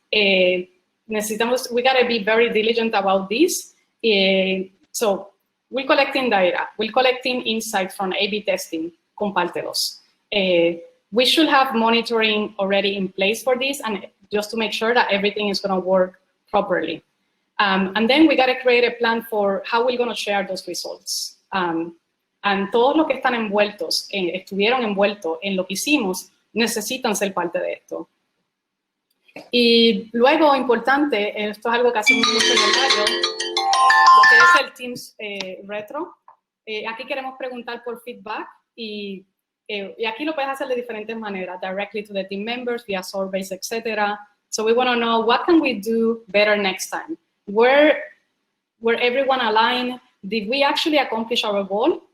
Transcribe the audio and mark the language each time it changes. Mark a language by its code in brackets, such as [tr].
[en] We gotta be very diligent about this. So, we're collecting data, we're collecting insights from A/B testing, [es] compártelos. [en] We should have monitoring already in place for this, and just to make sure that everything is gonna work properly. And then we gotta create a plan for how we're gonna share those results. And [es] todos los que están estuvieron envueltos en lo que hicimos, necesitan ser parte de esto. Y luego, importante, esto es algo que hacemos mucho en el radio, lo que es el Teams Retro. Aquí queremos preguntar por feedback y aquí lo puedes hacer de diferentes maneras, [en] directly to the team members, via surveys, etc. So we want to know what can we do better next time? Were everyone aligned? Did we actually accomplish our goal?